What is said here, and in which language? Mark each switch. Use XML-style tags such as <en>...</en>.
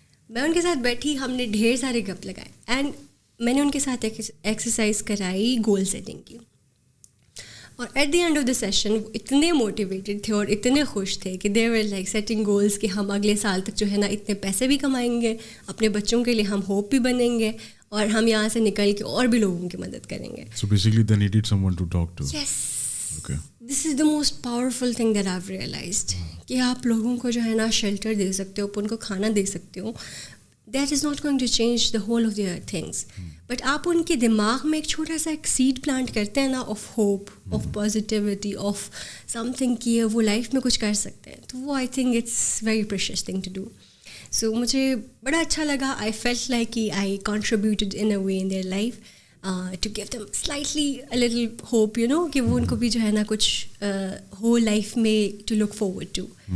<ur>میں ان کے ساتھ بیٹھی, ہم نے ڈھیر سارے گپ لگائے, اینڈ میں نے ان کے ساتھ ایکسرسائز کرائی گول سیٹنگ کی. اور</ur> <en>at the end of the session</en> <ur>وہ اتنے موٹیویٹیڈ تھے اور اتنے خوش تھے کہ</ur> <en>they were like setting goals</en> <ur>کہ ہم اگلے سال تک جو ہے نا اتنے پیسے بھی کمائیں گے, اپنے بچوں کے لیے ہم ہوپ بھی بنیں گے, اور ہم یہاں سے نکل کے اور بھی لوگوں کی مدد کریں گے.</ur> <en>So basically they needed someone to talk to. Yes. Okay. This is the most powerful thing that I've realized.</en> <ur>کہ آپ لوگوں کو جو ہے نا شیلٹر دے سکتے ہو, ان کو کھانا دے سکتے ہو.</ur> <en>That is not going to change the whole of their things.</en> <ur>But آپ ان کے دماغ میں ایک چھوٹا سا ایک سیڈ پلانٹ کرتے ہیں نا,</ur> <en>of hope, of positivity, of something</en> <ur>کہ وہ لائف میں کچھ کر سکتے ہیں. تو وہ</ur> <en>I think it's very precious thing to do. So</en> <ur>مجھے بڑا اچھا لگا.</ur> <en>I felt like کہ I contributed in a way in their life to give them slightly a little hope, you know,</en> <ur>کہ وہ ان کو بھی جو ہے نا کچھ ہو لائف میں</ur> <en>To look forward to.</en>